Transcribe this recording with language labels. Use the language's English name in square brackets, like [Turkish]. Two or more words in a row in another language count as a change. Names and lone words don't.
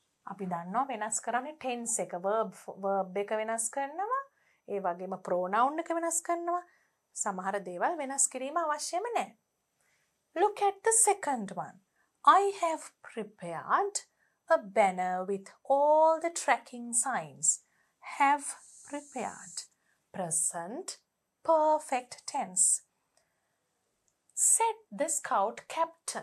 [Sinhala] අපි දන්නවා වෙනස් කරන්නේ tense එක verb එක වෙනස් කරනවා. ඒ වගේම pronoun එක වෙනස් කරනවා. සමහර දේවල් වෙනස් කිරීම අවශ්‍යම නැහැ. [English] Look at the second one. I have prepared a banner with all the tracking signs. Have prepared. Present perfect tense. Said the scout captain.